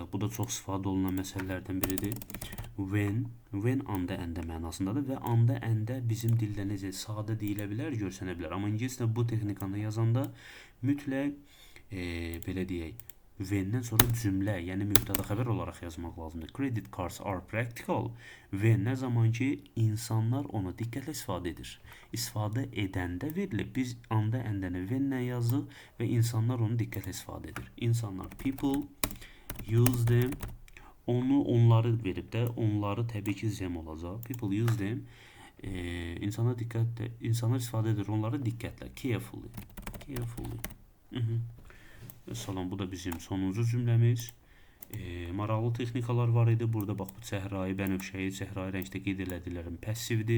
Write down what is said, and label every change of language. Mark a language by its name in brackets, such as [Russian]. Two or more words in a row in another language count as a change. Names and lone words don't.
[Azerbaijani] Bu da çox istifadə olunan məsələlərdən biridir. When anda, əndə mənasındadır və anda, əndə bizim dildə necə sadə deyilə bilər, görsənə bilər. Amma ingiliscə bu texnikanı yazanda mütləq belə deyək, when-dən sonra cümlə, yəni mübtəda xəbər olaraq yazmaq lazımdır. [English] Credit cards are practical when [Azerbaijani] nə zaman ki insanlar onu diqqətlə istifadə edir. İstifadə edəndə verilib. Biz anda, əndəni when-lə yazdıq və insanlar onu diqqətlə istifadə edir. İnsanlar, [English] people use them, [Azerbaijani] onları verib də, onları təbii ki them olacaq. [English] People use them, [Azerbaijani] insanlar istifadə edir, onları diqqətlə, carefully. Salam, bu da bizim sonuncu cümləmiz. Maraqlı texnikalar var idi. Burada bax, bu səhrai, bənövşəyi, səhrai rəngdə qeyd elədiklərim passivdir.